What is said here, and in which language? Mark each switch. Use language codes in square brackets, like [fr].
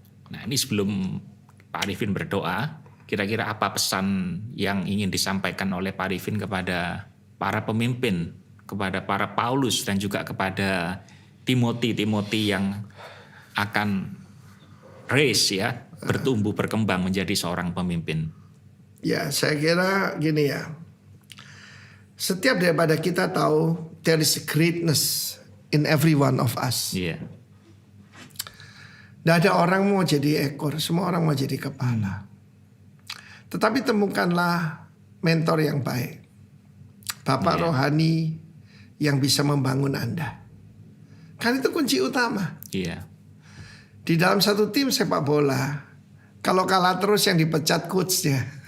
[id] Nah, ini sebelum Pak Arifin berdoa, kira-kira apa pesan yang ingin disampaikan oleh Pak Arifin kepada para pemimpin, kepada para Paulus dan juga kepada Timothy yang akan race ya, bertumbuh berkembang menjadi seorang pemimpin? Ya, saya kira gini ya. Setiap daripada kita tahu [en] there is greatness in every one of us. [id] Tidak ada orang mau jadi ekor, semua orang mau jadi kepala. Tetapi temukanlah mentor yang baik. Bapak rohani yang bisa membangun Anda. Kan itu kunci utama. Di dalam satu tim sepak bola, kalau kalah terus yang dipecat coachnya.